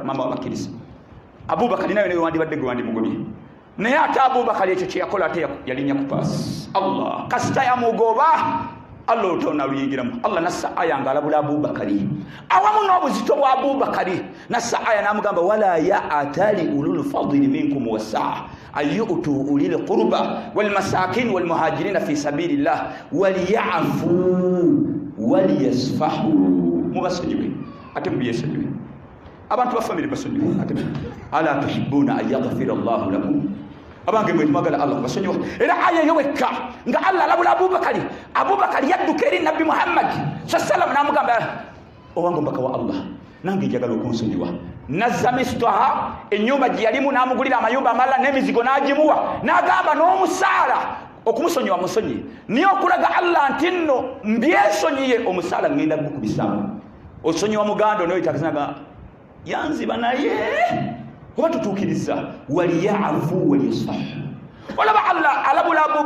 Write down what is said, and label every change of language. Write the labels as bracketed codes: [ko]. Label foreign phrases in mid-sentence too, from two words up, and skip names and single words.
[lg] mama w'abakirisa Abubakar naye wandibadde gwe wandimugobye naye ate Abubakar ekyo kye yakola ate yalinya ku paasi Allah kasita yamugoba Allah otona luyingiramu Allah nassa aya ngalabula Abubakari awamu n'obuzito bwa [ar] Abubakari nassa aya n'amugamba ولا يأتل أولو الفضل منكم والسعة أن يؤتوا أولي القربى والمساكين والمهاجرين في سبيل الله وليعفوا وليصفحوا [lg] mubasonyiwe ate mubiyesonyiwe abantu ba family basonyiwe ate [ar] ألا تحبون أن يغفر الله لكم [lg] abange mwe magala Allah basonyiwa era aya yoweka nga Allah labula Abubakari yadduka eri Nabi Muhammad sallallahu namugamba owango mbaka wa Allah nange njagala okunsonyiwa nazza Mistah ennyumba gye yalimu n'amugulira amayumba amalala n'emizigo n'agimuwa n'agamba n'omusaala okumusonyiwa musonyi niyo okulaga Allah nti nno mbyesonyiye omusaala ngenda gukubisaamu osonyiwa muganda onoyitakizaga yanziba naye oba tutuukiriza [ar] وليعفوا وليصفحوا [lg] olaba Allah alabula